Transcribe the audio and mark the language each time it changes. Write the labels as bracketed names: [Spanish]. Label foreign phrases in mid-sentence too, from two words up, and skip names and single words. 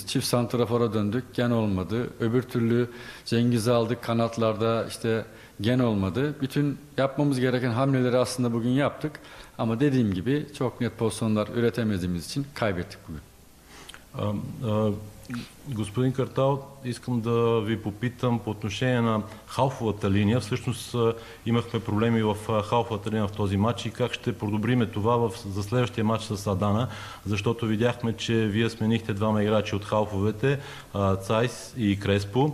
[Turkish] Çift santrafora döndük, gen olmadı. Öbür türlü Cengiz'i aldık kanatlarda, işte gen olmadı. Bütün yapmamız gereken hamleleri aslında bugün yaptık. Ama dediğim gibi çok net pozisyonlar üretemediğimiz için kaybettik bugün. [Bulgarian] Господин Картал, искам да ви попитам по отношение на халфовата линия. Всъщност имахме проблеми в халфовата линия в този матч и как ще подобриме това за следващия матч с Адана, защото видяхме, че вие сменихте двама играчи от халфовете, Цайс и Креспо.